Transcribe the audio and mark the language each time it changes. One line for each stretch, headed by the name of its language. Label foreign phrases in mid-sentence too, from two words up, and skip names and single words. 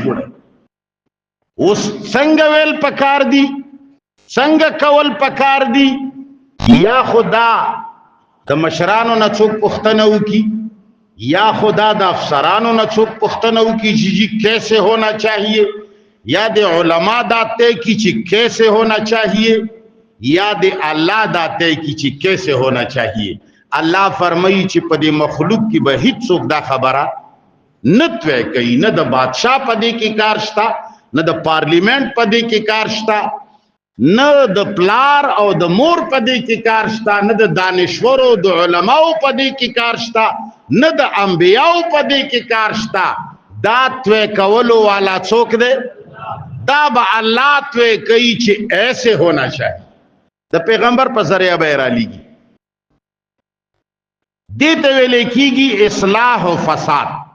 Pashto: جوړي اوس څنګه ویل پکار دی څنګه کول پکار دی یا خدا د مشرانو نه څوک پوښتنه وکي یا خدا د افسرانو نه څوک پوښتنه وکي چې
Urdu: جی کیسے ہونا چاہیے
Pashto: یا د علماء داتے کی چې
Urdu: کیسے ہونا چاہیے
Pashto: یا د الله داتے کی چې
Urdu: کیسے ہونا چاہیے
Pashto: الله فرمایي چې په دې مخلوق کې به هیڅ څوک دا خبره نتوي کوي نه د بادشاہ په دې کې کار شته نه د پارلیمنت په دې کې کار شته نه د پلار او د مور په دې کې کار شته نه د دانشورو د علماو په دې کې کار شته نه د انبیاو په دې کې کار شته دا توی کولو والا څوک دی دا به الله توی کوي چې
Urdu: ایسے ہونا چاہیے
Pashto: د پیغمبر په ذریعہ به را لیږي دې ته ویل کېږي اصلاح او فساد